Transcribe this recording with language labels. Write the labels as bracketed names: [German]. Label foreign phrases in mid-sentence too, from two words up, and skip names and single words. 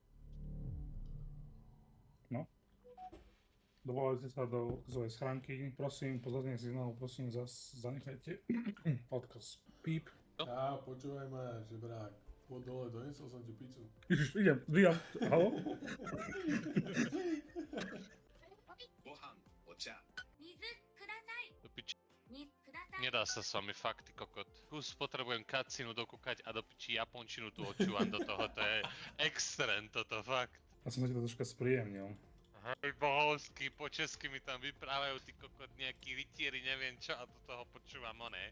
[Slovak] No. Dovolajte sa do svojej schránky. Prosím, po zaznení signálu, prosím, zanechajte odkaz. Píp. Á, počúvaj ma, žebrák. Poď dole, donesol som ti pizzu. Ježiš, idem. Haló? [Japanese] ご飯お茶 [Slovak] Do piči. [Japanese] くださ [Slovak] Nedá sa s vami, fakt, ty kokot. Kus potrebujem cutscenu dokúkať a do piči japončinu tu odčúvam do toho, to je extrém toto, fakt. Ja som ti to troška spríjemnil. Hej, bohovský, po česky mi tam vyprávajú ty kokot nejaký rytieri, neviem čo, a do toho počúvam oné.